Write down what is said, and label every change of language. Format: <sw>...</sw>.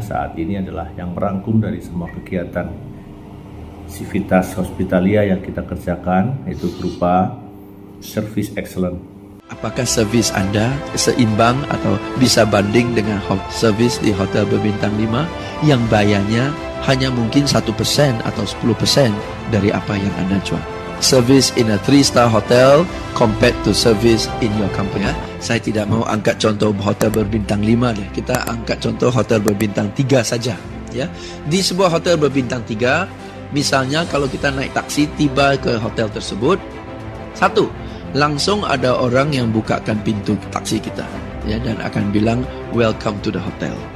<id>Saat ini adalah yang merangkum dari semua kegiatan Civitas Hospitalia yang kita kerjakan, yaitu berupa Service Excellence. Apakah servis Anda seimbang atau bisa banding dengan servis di hotel berbintang 5 yang bayarnya hanya mungkin 1% atau 10% dari apa yang Anda jual?</id> <en>Service in a 3-star hotel compared to service in your company.</en> <id>Saya tidak mau angkat contoh hotel berbintang 5 deh. Kita angkat contoh hotel berbintang 3 saja. Ya, di sebuah hotel berbintang 3, misalnya kalau kita naik taksi tiba ke hotel tersebut, satu, langsung ada orang yang bukakan pintu taksi kita, ya, dan akan bilang</id> <en>welcome to the hotel.</en>